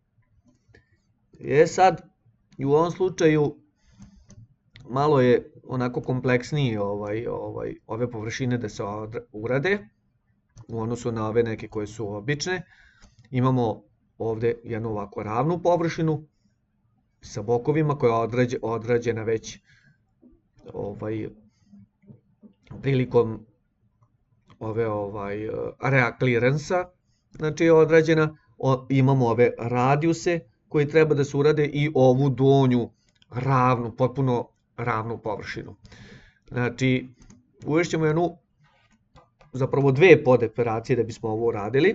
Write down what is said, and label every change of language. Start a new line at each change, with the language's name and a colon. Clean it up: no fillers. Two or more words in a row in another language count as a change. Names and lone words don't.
Serbian: Sad, i u ovom slučaju, malo je onako kompleksniji ove površine da se urade, u odnosu na ove neke koje su obične. Imamo ovde jednu ovako ravnu površinu, sa bokovima koja je odrađena već prilikom ove
English: area clearance-
Serbian: a, znači je odrađena. Imamo ove radijuse koji treba da se urade i ovu donju ravnu, potpuno ravnu površinu. Znači, uvešćemo zapravo dve podoperacije da bismo ovo uradili.